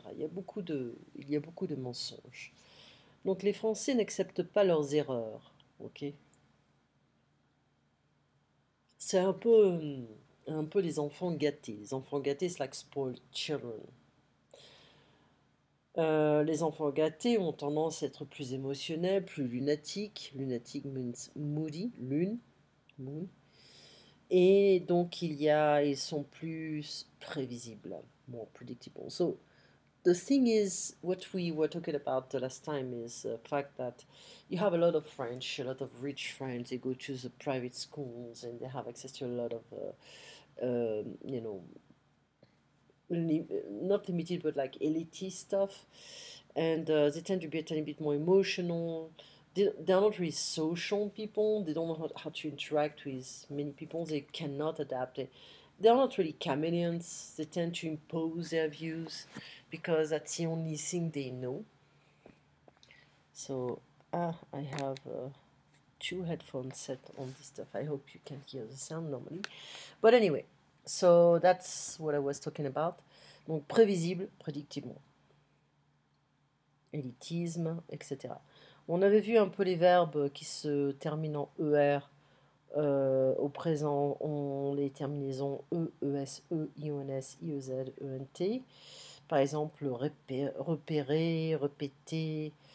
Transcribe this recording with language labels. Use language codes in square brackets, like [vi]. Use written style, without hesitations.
[fr] Il y a beaucoup de mensonges. Donc les Français n'acceptent pas leurs erreurs, ok? C'est un peu les enfants gâtés. Les enfants gâtés, c'est [en] like spoiled children. [fr] Les enfants gâtés ont tendance à être plus émotionnels, plus lunatiques. [en] Lunatic means moody, lune, moon. [fr] Et donc ils sont plus prévisibles, [en] more predictable. So the thing is, what we were talking about the last time is the fact that you have a lot of French, a lot of rich French. They go to the private schools and they have access to a lot of, you know, not limited but like elitist stuff, and they tend to be a tiny bit more emotional. They're not really social people. They don't know how to interact with many people. They cannot adapt. They're not really chameleons. They tend to impose their views because that's the only thing they know. So I have two headphones set on this stuff. I hope you can hear the sound normally. But anyway, so that's what I was talking about. [fr] Donc prévisible, predictable, élitisme, etc. On avait vu un peu les verbes qui se terminent en ER. Au présent, on les terminaisons E, ES, E, IONS, IEZ, ENT. Par exemple, repérer, répéter,